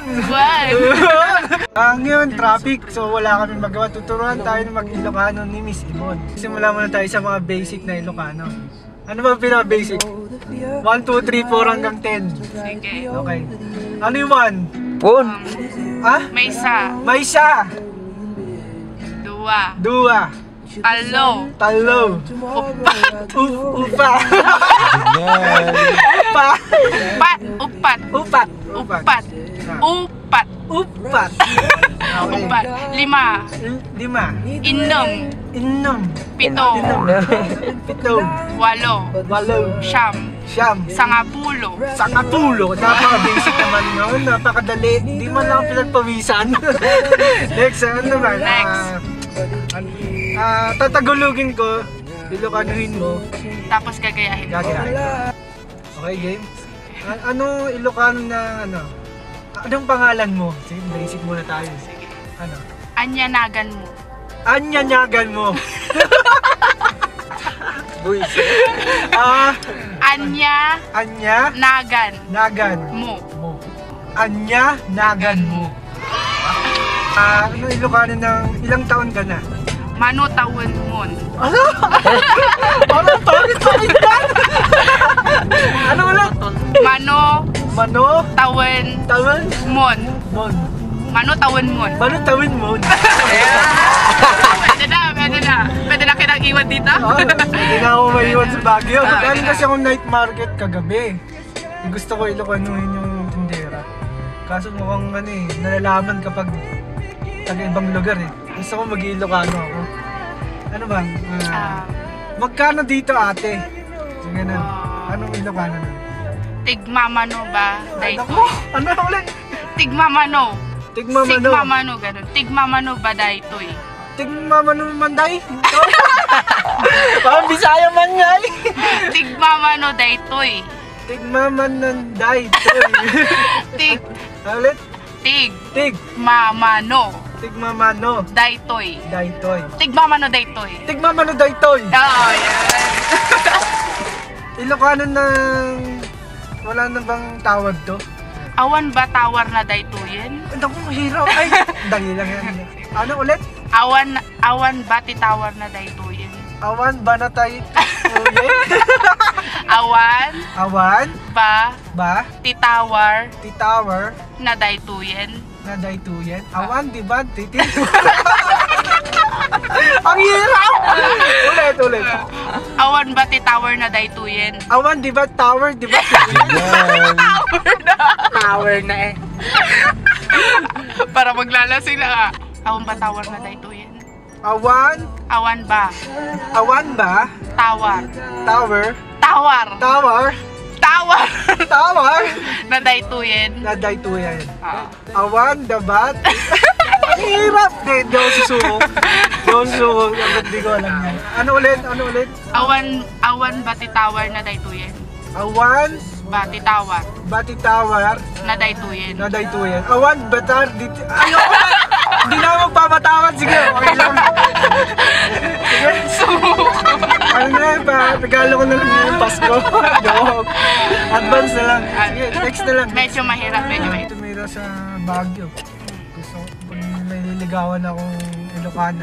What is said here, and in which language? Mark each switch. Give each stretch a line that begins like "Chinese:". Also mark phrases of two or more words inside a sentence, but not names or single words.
English: When?
Filipino: Ngayon, traffic. So wala kami magawa. Tuturuan tayo ng mag-Ilocano ni Miss Ibon. Simula muna tayo sa mga basic na Ilocano. Ano ba pinaka-basic? 1, 2, 3, 4 hanggang 10. Sige. Okay. Ano yung 1? Pun.
Iloko: Maysa. Maysa. 2. 2. Talo. Talo. Upa. Upat. Upat. Upat. Upat. Okay. Upat. 5. 5. Inom. 7. 7. 8. 8. Siyam. Siyam. Sangapulo.
Filipino: Napaka-basic naman nun. Napakadali. Hindi man lang pinagpawisan. Next, ano naman? Tatagulugin ko. Ilocanuhin mo. Tapos gagayahin. Okay, game? Ano Ilocano na ano? Anong pangalan mo? Sige, basic muna tayo. Sige. Ano?
Iloko: Anyanagan mo. Anyanyagan mo. Buisit. Anya. Nagan. Nagan. Mo. Anya nagan mo.
Filipino: Ano Ilocano ng ilang taon ka na?
Iloko: Mano tawon mon.
Filipino: Ano? Parang pangit yan! Ano ulit?
Iloko: Mano tawon mon. Mano tawon mon.
Filipino: Pwede na kitang iwan dito? Hindi na ako maiwan sa Baguio. Galing kasi akong night market kagabi. Gusto ko Ilocanuhin yung tindera. Kaso mukhang nalalaman kapag taga-ibang lugar eh. Gusto ko mag-Ilocano ako. Ano ba? Magkano dito ate? Sige na. Anong Ilocano na?
Iloko: Tigmamano ba?
Filipino: Ano ulit?
Iloko: Tigmamano. Tigmamano. Ganun. Tigmamano ba daytoy? Tigmamano manday?
Filipino: Parang Bisaya man nga eh.
Iloko: Tigmamano daytoy. Tigmamananday. Ulit? Mamano. Tigmamano. Daytoy. Tigmamano daytoy.
Filipino: Oh, yan. Ilocano ng wala na bang tawag to?
Iloko: Awan ba tawar na daytoyen?
Filipino: Naku, mahirap. Ay, dali lang yan. Ano ulit?
Iloko: Awan ba titawar na daytoyen? Awan ba na tayo? Awan ba titawar na daytoyen?
Filipino: Awan, di ba? Ang hirap! Ulit.
Iloko: Awan ba titawar na daytoyen?
Filipino: Awan, di ba? Tower na. Tower na eh. Para maglalasing na nga.
Iloko: Awan ba tawar na daytoyen? Awan ba? Tawar. Na daytoyen. Awan, dabat.
Filipino: Ang hirap! Di ako susuko. Hindi ko alam yan. Ano ulit?
Iloko: Awan ba titawar na daytoyen? Awan ba titawar na daytoyen? Awan, batar,
Filipino: ayoko na! Hindi na ako magpapatawad. Sige, okay lang. Sige. Ano na ba? Regalo ko na lang yung Pasko. Joke. Advance na lang. Sige, next na lang. Medyo mahirap, medyo mahirap. Tumira sa Baguio. Gusto ko, pag may nililigawan akong Ilocana.